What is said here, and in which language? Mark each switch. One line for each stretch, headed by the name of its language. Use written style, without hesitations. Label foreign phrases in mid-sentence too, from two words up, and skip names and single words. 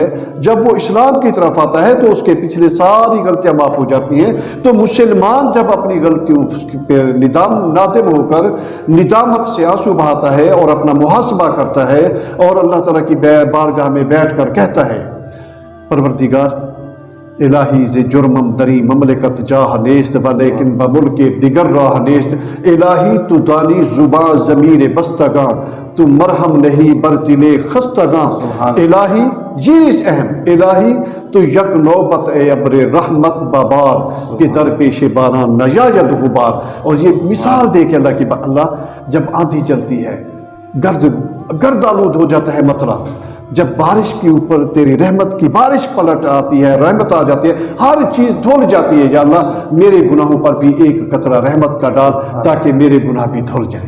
Urdu: جب وہ اسلام کی طرف آتا ہے تو اس کے پچھلے ساری غلطیاں معاف ہو جاتی ہیں۔ تو مسلمان جب اپنی غلطیوں پہ نادم ہو کر ندامت سے آنسو بہاتا ہے اور اپنا محاسبہ کرتا ہے اور اللہ تعالیٰ کی بارگاہ میں بیٹھ کر کہتا ہے،
Persian: پروردگار الہی ز جرمم دری مملکت جاہ نیست ولیکن بملک دیگر راہ نیست الہی تو دانی زباں ضمیر بستگاں تو مرہم نہیں بر دل خستگاں الہی یہ اہم الہی تو یک نوبت اے ابر رحمت ببار کہ در پیش باران نجاید غبار.
Urdu: اور یہ مثال دے کہ اللہ کی اللہ جب آندھی چلتی ہے گرد آلود ہو جاتا ہے مطلع، جب بارش کے اوپر تیری رحمت کی بارش پلٹ آتی ہے، رحمت آ جاتی ہے، ہر چیز دھل جاتی ہے. یا اللہ میرے گناہوں پر بھی ایک قطرہ رحمت کا ڈال تاکہ میرے گناہ بھی دھل جائیں.